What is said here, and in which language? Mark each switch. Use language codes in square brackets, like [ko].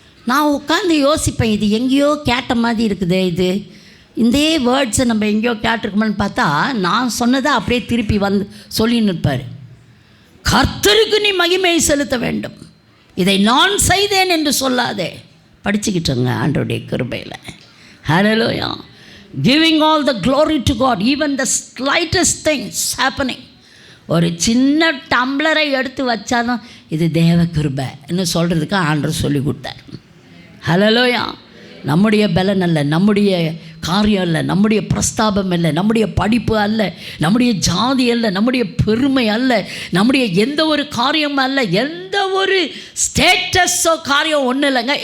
[ta] நான் உட்காந்து யோசிப்பேன், இது எங்கேயோ கேட்ட மாதிரி இருக்குது, இதே வேர்ட்ஸை நம்ம எங்கேயோ கேட்டிருக்கோம்னு பார்த்தா நான் சொன்னதை அப்படியே திருப்பி வந்து சொல்லின்னு இருப்பார். கர்த்தருக்கு நீ மகிமையை செலுத்த வேண்டும், இதை நான் செய்தேன் என்று சொல்லாதே. படிச்சுக்கிட்டோங்க ஆண்டவருடைய கிருபையில். ஹல்லேலூயா. [en] Giving all the glory to God, even the slightest things happening. [ta] ஒரு சின்ன டம்ளரை எடுத்து வச்சாலும் இது தேவ கிருபைன்னு சொல்கிறதுக்கு ஆண்டவர் சொல்லி கொடுத்தார். ஹல்லேலூயா. நம்முடைய பலன் அல்ல, நம்முடைய காரியம் அல்ல, நம்முடைய பிரஸ்தாபம் அல்ல, நம்முடைய படிப்பு அல்ல, நம்முடைய ஜாதி அல்ல, நம்முடைய பெருமை அல்ல, நம்முடைய எந்த ஒரு காரியம் அல்ல, எந்த ஒரு ஸ்டேட்டஸோ காரியம் ஒன்றும் இல்லைங்க.